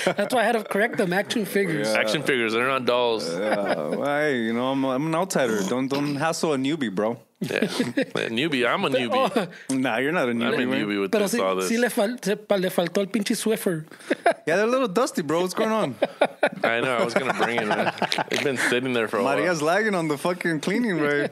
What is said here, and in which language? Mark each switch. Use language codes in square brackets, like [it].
[en] That's why I had to correct them. Action figures. Action figures, they're not dolls. Hey, I'm an outsider. Don't hassle a newbie, bro. Yeah. Newbie. I'm a newbie. Nah, you're not a I'm a newbie, man. newbie with [es] Pero [en] all this. [es] sí le faltó el pinche Swiffer. [en] Yeah, they're a little dusty, bro. What's going on? I know. I was going to bring it, man. It's been sitting there for a while. Maria's lagging on the fucking cleaning, right?